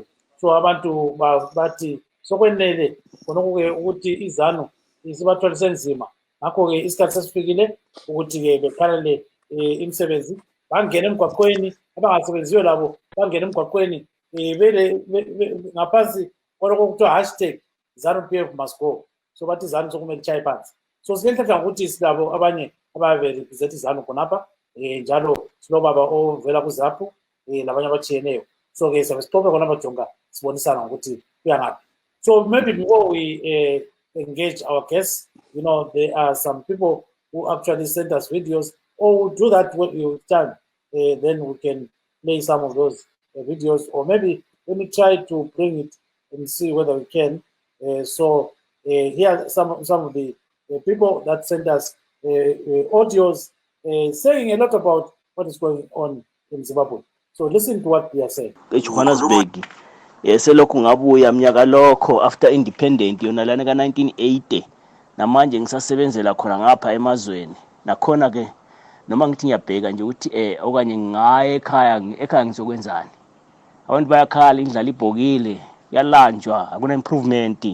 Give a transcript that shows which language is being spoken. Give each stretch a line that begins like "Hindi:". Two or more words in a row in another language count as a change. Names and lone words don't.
North Ndebele: So abantu bathi sokwenele khonokho-ke ukuthi izanu isibathwalise nzima, ngakho-ke isikhathi sesifikile ukuthi-ke bekhalele imisebenzi, bangene emgwaqweni, abangasebenziyo labo bangene emgwaqweni ngaphansi kwalokho kuthiwa
English: hashtag ZANU-PF must go.
North Ndebele: So bathi izanu sokumele ishaye phansi. So silenhlanhla ngokuthi silabo abanye ababerepresent izanu khonapha, njalo silobaba ovela kuZAPU labanye abatshiyeneyo. So-ke siyabe sixoxe khona bajonga sibonisana ngokuthi kuya ngaphi.
English: So maybe before we engage our guests, there are some people who actually send us videos, or we'll do that when you time. Then we can play some of those videos, or maybe let me try to bring it and see whether we can. So here are some of the people that send us audios saying a lot about what is going on in Zimbabwe. So listen to what they are saying. Johannesburg.
North Ndebele: Selokhu ngabuya mnyaka lokho
English: after independent
North Ndebele: yona lana ka 1980 namanje ngisasebenzela khona ngapha emazweni. Nakhona ke noma ngithi ngiyabheka nje ukuthi okanye ngaye ekhaya ngizokwenzani. Abantu bayakhala indlala ibhokile, yalanjwa, akuna improvement.